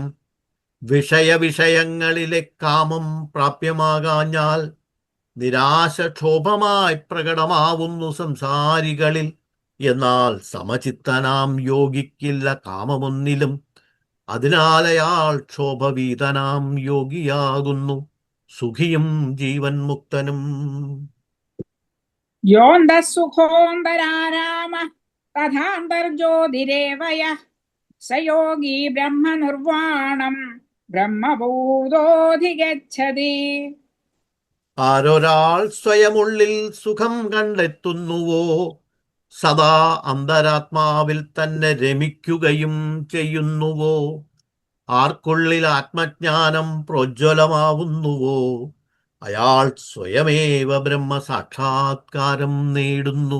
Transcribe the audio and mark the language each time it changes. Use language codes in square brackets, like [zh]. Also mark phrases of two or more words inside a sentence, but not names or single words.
[ml] വിഷയങ്ങളിലെ കാമം പ്രാപ്യമാകാഞ്ഞാൽ നിരാശ ക്ഷോഭമായി പ്രകടമാവുന്നു സംസാരികളിൽ. എന്നാൽ സമചിത്തനാം യോഗിക്കില്ല കാമമൊന്നിലും. അതിനാലയാൾ ക്ഷോഭവീതനാം യോഗിയാകുന്നു, സുഖിയും ജീവൻ മുക്തനും. [sa] योऽन्तः सुखोऽन्तरारामः तथान्तर्ज्योतिरेव यः स योगी ब्रह्मनिर्वाणं ब्रह्मभूतोऽधिगच्छति. [ml] ആരൊരാൾ സ്വയമുള്ളിൽ സുഖം കണ്ടെത്തുന്നുവോ, സദാ അന്തരാത്മാവിൽ തന്നെ രമിക്കുകയും ചെയ്യുന്നുവോ, ആർക്കുള്ളിൽ ആത്മജ്ഞാനം പ്രോജ്വലമാവുന്നുവോ, അയാൾ സ്വയമേവ ബ്രഹ്മസാക്ഷാത്കാരം നേടുന്നു.